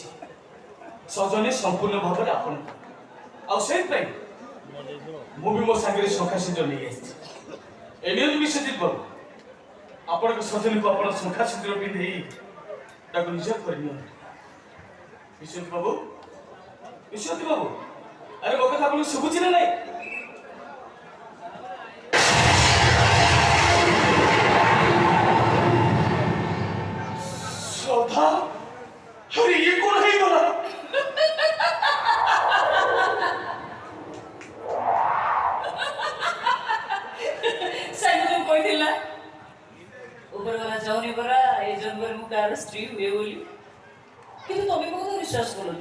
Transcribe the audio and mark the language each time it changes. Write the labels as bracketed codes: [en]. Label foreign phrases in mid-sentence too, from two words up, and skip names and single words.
[or] ସଜନୀ ସମ୍ପୂର୍ଣ୍ଣ ଭାବରେ ଆପଣଙ୍କ, ଆଉ ସେଇଥିପାଇଁ ମୁଁ ବି ମୋ ସାଙ୍ଗରେ ଶଙ୍ଖା ସିନ୍ଦୁର ନେଇ ଆସିଛି। ଏ ନିୟନ୍ତୁ ବିଶ୍ୱଜିତ ବାବୁ, ଆପଣଙ୍କ ସଜନୀକୁ ଆପଣ ଶଙ୍ଖା ସିନ୍ଦୁର ପିନ୍ଧେଇ ତାକୁ ନିଜ କରିନିଅନ୍ତୁ। ବିଶ୍ୱଜିତ ବାବୁ, ବିଶ୍ୱଜିତ ବାବୁ, ଆରେ ମୋ କଥା ଆପଣଙ୍କୁ ଶୁଭୁଛି ନା ନାଇଁ? [hi] श्रद्धा, अरे ये कौन है बोला? [or] ସାଇ ମୁଁ ତୁମକୁ କହିଥିଲି ନା, ଉପର ବାଲା ଚାହୁଁନି ପରା ଏ ଜନ୍ମରେ ମୁଁ କାହାର ସ୍ତ୍ରୀ ହୁଏ ବୋଲି। କିନ୍ତୁ ତମେ ମୋ କଥା ବିଶ୍ୱାସ କଲନି।